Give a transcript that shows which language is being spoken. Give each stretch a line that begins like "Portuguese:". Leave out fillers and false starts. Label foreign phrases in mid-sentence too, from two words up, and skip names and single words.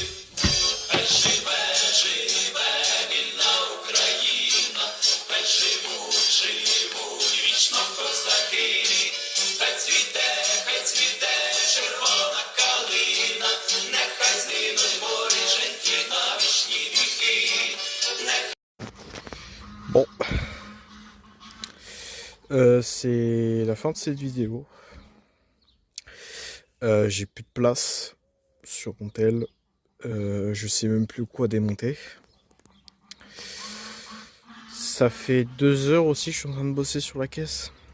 Ukrainian: Хай живе, живе вільна Україна, хай живуть вічно козаки, хай цвіте червона калина, нехай згинуть воріженьки на вічні віки.
French: Bon, c'est la fin de cette vidéo. J'ai plus de place sur mon tel. Je sais même plus quoi démonter. Ça fait 2 heures aussi que je suis en train de bosser sur la caisse.